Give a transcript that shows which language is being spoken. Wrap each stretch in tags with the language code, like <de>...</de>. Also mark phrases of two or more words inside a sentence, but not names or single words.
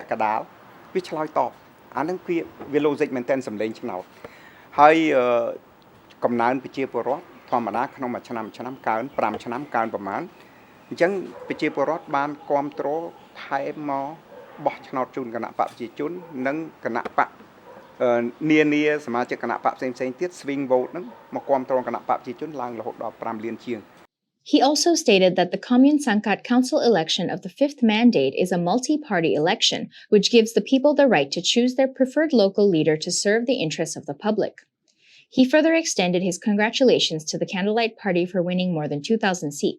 <km>កណ្ដាលវាឆ្លើយតបអាហ្នឹងវា logic មែនតើសម្លេងឆ្នោតហើយកំណើនប្រជាពលរដ្ឋធម្មតាក្នុងមួយឆ្នាំកើន 5 ឆ្នាំកើនប្រមាណអញ្ចឹងប្រជាពលរដ្ឋបានគាំទ្រថែមមកបោះឆ្នោតជូនគណៈបកប្រជាជននិងគណៈបកនានាសមាជិកគណៈបកផ្សេងទៀត</km> <en>swing vote</en> <km>ហ្នឹងមកគាំទ្រគណៈបកប្រជាជនឡើងរហូតដល់ 5 លានជាង</km> <en>He also stated that the Commune Sangkat Council election of the fifth mandate is a multi-party election, which gives the people the right to choose their preferred local leader to serve the interests of the public. He further extended his congratulations to the Candlelight Party for winning more than 2,000 seats.</en>